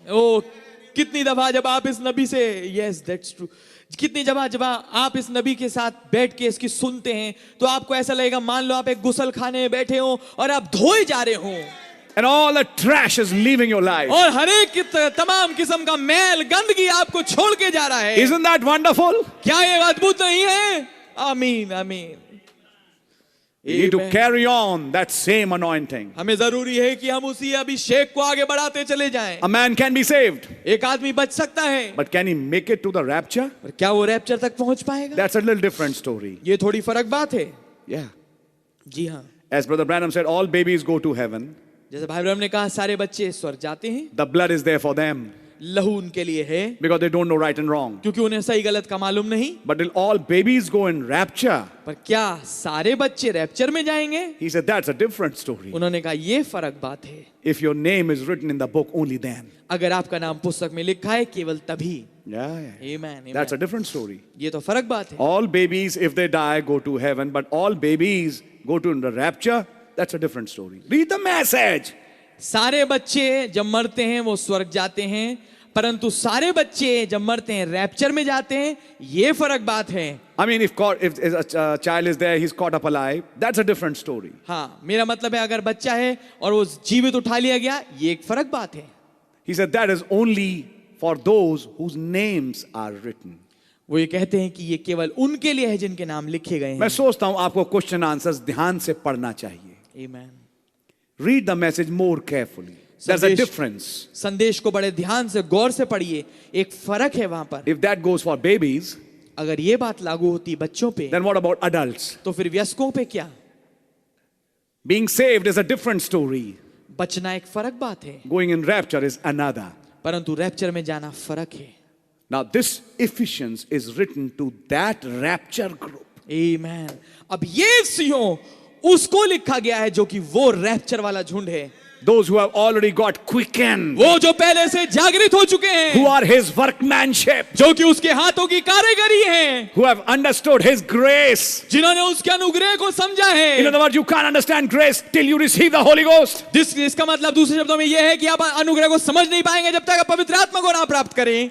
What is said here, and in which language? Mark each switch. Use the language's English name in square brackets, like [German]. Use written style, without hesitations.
[Hindi] ओ, कितनी दफा जब आप इस नबी से, [English] yes that's true, [Hindi] कितनी जब आप इस नबी के साथ बैठ के इसकी सुनते हैं तो आपको ऐसा लगेगा मान लो आप एक गुसल खाने में बैठे हो और आप धोए जा रहे हो [English] And all the trash is leaving your life. [Hindi] और हर एक तमाम किस्म का मैल गंदगी आपको छोड़ के जा रहा है। [English] Isn't that wonderful? [Hindi] क्या ये अद्भुत नहीं है? आमीन, आमीन। [English] You need to Amen. carry on that same anointing. [Hindi] हमें जरूरी है कि हम उसी अभिषेक को आगे बढ़ाते चले जाएं। [English] A man can be saved, [Hindi] एक आदमी बच सकता है, [English] but can he make it to the rapture? [Hindi] पर क्या वो रैप्चर तक पहुंच पाएगा? [English] That's a little different story. [Hindi] ये थोड़ी फर्क बात है। [English] Yeah. [Hindi] जी हाँ, [English] As Brother Branham said, all babies go to heaven. [Hindi] जैसे भाई ब्रह्म ने कहा सारे बच्चे स्वर्ग जाते हैं, [English] The blood is there for them [Hindi] लहू उनके लिए है [English] because they don't know right and wrong. [Hindi] क्योंकि उन्हें सही गलत का मालूम नहीं। [English] But will all babies go in rapture? [Hindi] पर क्या सारे बच्चे रैप्चर में जाएंगे? [English] He said, that's a different story. [Hindi] उन्होंने कहा ये फर्क बात है, [English] If your name is written in the book, only then. [Hindi] अगर आपका नाम पुस्तक में लिखा है केवल तभी। [English] Yeah. [Hindi] आमीन, [English] That's a [Hindi] आमीन। [English] different story. [Hindi] ये तो फर्क बात है। [English] All babies, if they die, go to heaven, but all babies go to the rapture. That's a different story. Read the message. [Hindi] सारे बच्चे जब मरते हैं वो स्वर्ग जाते हैं, परंतु सारे बच्चे जब मरते हैं रैप्चर में जाते हैं, ये फर्क बात है। [English] I mean, if a child is there, he's caught up alive. That's a different story. [Hindi] हाँ, मेरा मतलब है अगर बच्चा है और वो जीवित उठा लिया गया, ये एक फर्क बात है। [English] He said that is only for those whose names are written. [Hindi] वो ये कहते हैं कि ये केवल उनके लिए है जिनके नाम लिखे गए मैं हैं। सोचता हूं आपको क्वेश्चन आंसर्स ध्यान से पढ़ना चाहिए. आमीन। [English] Read the message more carefully. There's a [Hindi] संदेश- [English] difference. [Hindi] संदेश को बड़े ध्यान से गौर से पढ़िए, एक फर्क है वहां पर। [English] If that goes for babies, [Hindi] अगर ये बात लागू होती बच्चों पे, [English] then what about adults? [Hindi] तो फिर वयस्कों पे क्या? [English] Being saved is a different story. [Hindi] बचना एक फर्क बात है, [English] Going in rapture is another. [Hindi] परंतु रैप्चर में जाना फर्क है। [English] Now this Ephesians is written to that rapture group. [Hindi] आमीन। अब ये सियों उसको लिखा गया है जो कि वो रैप्चर वाला झुंड है, [English] Those who have already got quickened, [Hindi] वो जो पहले से जागृत हो चुके हैं, [English] who are his workmanship, [Hindi] जो कि उसके हाथों की कारीगरी है, [English] who have understood his grace. [Hindi] जिन्होंने उसके अनुग्रह को समझा [English] In [Hindi] है। [English] other words, you can't understand grace till you receive the Holy Ghost. [Hindi] इसका मतलब दूसरे शब्दों में यह है कि आप अनुग्रह को समझ नहीं पाएंगे जब तक आप पवित्र आत्मा को ना प्राप्त करें।